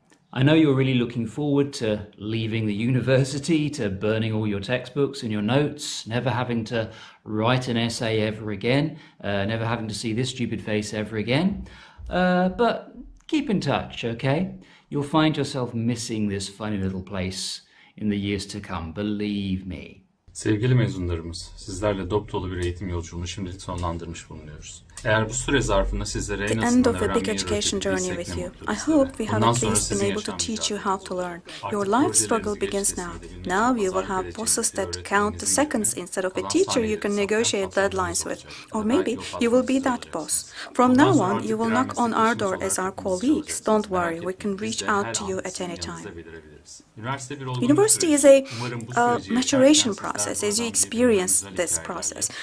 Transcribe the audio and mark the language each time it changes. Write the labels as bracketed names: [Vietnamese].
[English] I know you're really looking forward to leaving the university, to burning all your textbooks and your notes, never having to write an essay ever again, never having to see this stupid face ever again. But keep in touch, okay? You'll find yourself missing this funny little place in the years to come, believe me. [Turkish] Sevgili mezunlarımız, sizlerle dop dolu bir eğitim yolculuğunu şimdilik sonlandırmış bulunuyoruz. Eğer bu süre zarfında sizlere en azından öğrenmeyi öğretebildiysek ne mutlu bizlere. Ondan sonra sizin yaşamınızı [English] learn. Your life struggle begins now. Now you will have bosses that count the seconds instead of a teacher you can negotiate deadlines with. Or maybe you will be that boss. From now on, you will knock on our door as our colleagues. Don't worry, we can reach out to you at any time. University is a maturation process as you experience this process.